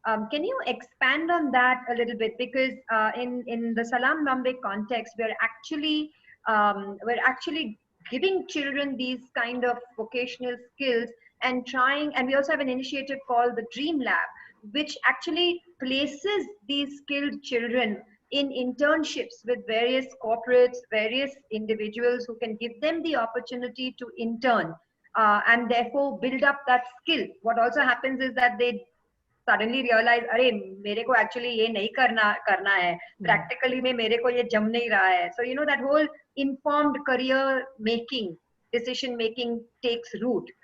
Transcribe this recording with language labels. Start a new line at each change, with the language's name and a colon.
English: Can you expand on that a little bit? Because in the Salaam Bombay context, we're actually giving children these kind of vocational skills and we also have an initiative called the Dream Lab, which actually places these skilled children in internships with various corporates, various individuals who can give them the opportunity to intern and therefore build up that skill. What also happens is that they suddenly realize,
Hindi: अरे मेरे को actually ये नहीं करना है, practically में मेरे को ये जम नहीं रहा है.
English: So that whole informed career making, decision making takes root.